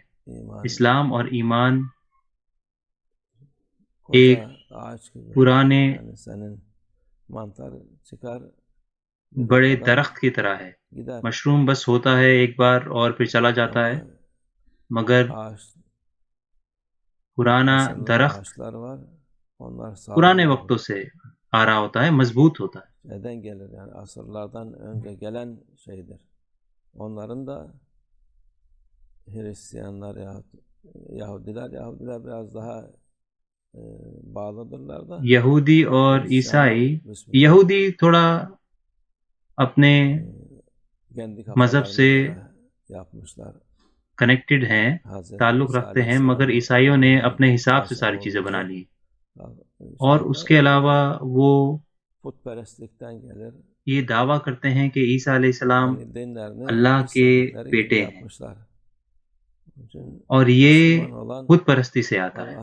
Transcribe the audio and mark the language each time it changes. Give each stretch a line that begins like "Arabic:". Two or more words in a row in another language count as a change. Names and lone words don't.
Urdu: اسلام اور ایمان ایک پرانے بڑے درخت کی طرح ہے. مشروم بس ہوتا ہے ایک بار اور پھر چلا جاتا ہے، مگر پرانا درخت پرانے وقتوں سے آ رہا ہوتا ہے، مضبوط ہوتا ہے.
Turkish: asırlardan önce gelen şeydir. Onların da Hristiyanlar Yahudiler biraz daha bağlıdırlar da.
Urdu: یہودی اور عیسائی، یہودی تھوڑا اپنے مذہب سے کنیکٹڈ ہیں، تعلق رکھتے ہیں، مگر عیسائیوں نے اپنے حساب سے ساری چیزیں بنا لی. اور اس کے علاوہ وہ یہ دعویٰ کرتے ہیں کہ عیسیٰ علیہ السلام اللہ کے بیٹے ہیں، اور یہ بت پرستی سے آتا ہے.